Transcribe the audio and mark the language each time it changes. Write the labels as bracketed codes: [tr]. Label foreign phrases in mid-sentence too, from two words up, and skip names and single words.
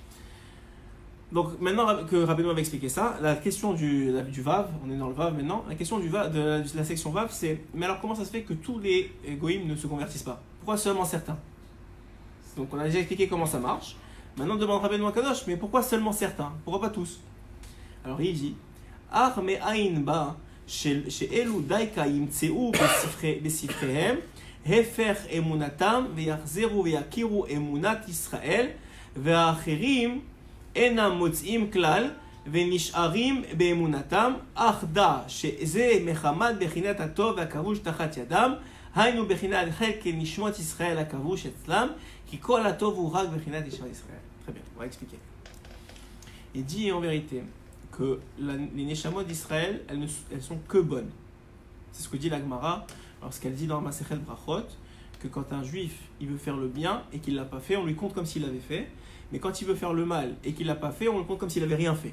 [fr] Donc maintenant que Rabbeinu avait expliqué ça, la question du Vav, on est dans le Vav maintenant, la question de la section Vav c'est, mais alors comment ça se fait que tous les goïms ne se convertissent pas? Pourquoi seulement certains? Donc on a déjà expliqué comment ça marche. Maintenant on demande [he] רבנו הקדוש, [fr] mais pourquoi seulement certains? Pourquoi pas tous? Alors il dit, [he] Ar me aïn ba שאלו דייקה ימצאו בספריהם, הפך אמונתם ויחזרו ויכירו אמונת ישראל, והאחרים אינם מוצאים כלל ונשארים באמונתם, אך דע שזה מחמת בחינת הטוב והכבוש תחת ידם, היינו בחינת חלק נשמות ישראל הכבוש אצלם, כי כל הטוב הוא רק בחינת נשמות ישראל. [fr] Très bien, on va expliquer. Il dit en vérité que les neshamot d'Israël, elles sont que bonnes. C'est ce que dit la Gemara lorsqu'elle dit dans Masechet Brachot que quand un juif il veut faire le bien et qu'il ne l'a pas fait, on lui compte comme s'il l'avait fait. Mais quand il veut faire le mal et qu'il ne l'a pas fait, on le compte comme s'il n'avait rien fait.